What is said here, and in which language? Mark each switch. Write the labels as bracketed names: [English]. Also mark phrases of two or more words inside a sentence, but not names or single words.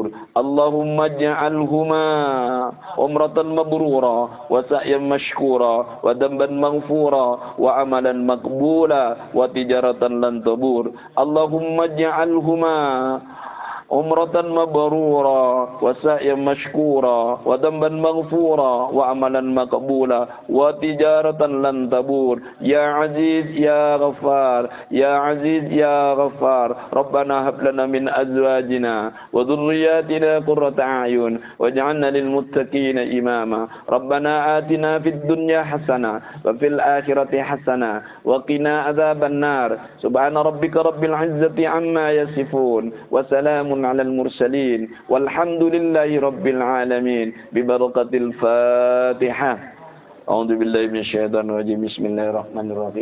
[Arabic] اللهم اجعلهما عمرة مبرورة، وسعيا مشكورا، وذنبا مغفورا، وعملا مقبولا، وتجارة لن تبور. اللهم اجعلهما عمرة مبرورة وسعيا مشكورا وذنبا مغفورا وعملا مقبولا وتجارة لن تبور. يا عزيز يا غفار، يا عزيز يا غفار. ربنا هب لنا من أزواجنا وذرياتنا قرة أعين واجعلنا للمتقين إماما. ربنا آتنا في الدنيا حسنة وفي الآخرة حسنة وقنا عذاب النار. سبحان ربك رب العزة عما يصفون وسلام على المرسلين والحمد لله رب العالمين ببركة الفاتحة. أعوذ بالله من الشيطان الرجيم. بسم الله الرحمن الرحيم.